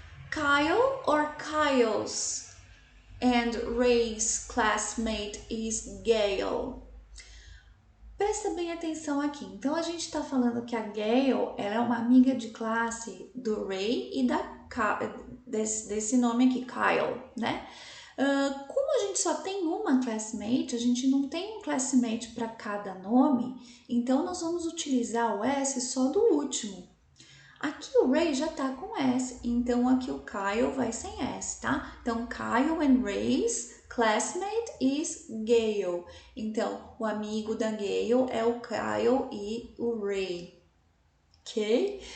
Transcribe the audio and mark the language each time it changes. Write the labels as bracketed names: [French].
[English] Kyle or Kyle's and Ray's classmate is Gail. [Portuguese] Presta bem atenção aqui. Então, a gente está falando que a Gail ela é uma amiga de classe do Ray e desse nome aqui, Kyle, né? Como a gente só tem uma classmate, a gente não tem um classmate para cada nome, então nós vamos utilizar o S só do último. Aqui o Ray já tá com S, então aqui o Kyle vai sem S, tá? [English] Então, Kyle and Ray's classmate is Gail. [Portuguese] Então, o amigo da Gail é o Kyle e o Ray. Ok?